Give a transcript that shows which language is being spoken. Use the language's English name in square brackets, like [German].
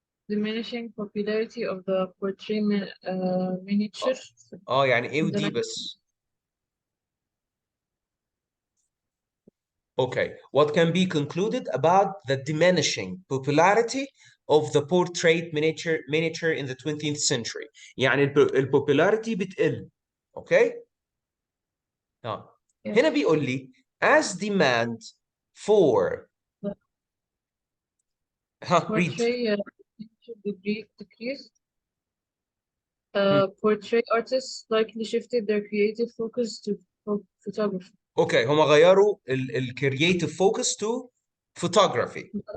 [English] Diminishing popularity of the portrait miniature. [Arabic] يعني A و D بس. [English] Okay, what can be concluded about the diminishing popularity of the portrait miniature in the 20th century. [Arabic] يعني البوبولاريتي بتقل. [English] Okay? Yes. [Arabic] هنا بيقول لي [English] as demand for read. Portrait decreased. Portrait artists likely shifted their creative focus to photography. [Arabic] اوكي هم غيروا الكرييتيف فوكس تو فوتوغرافي.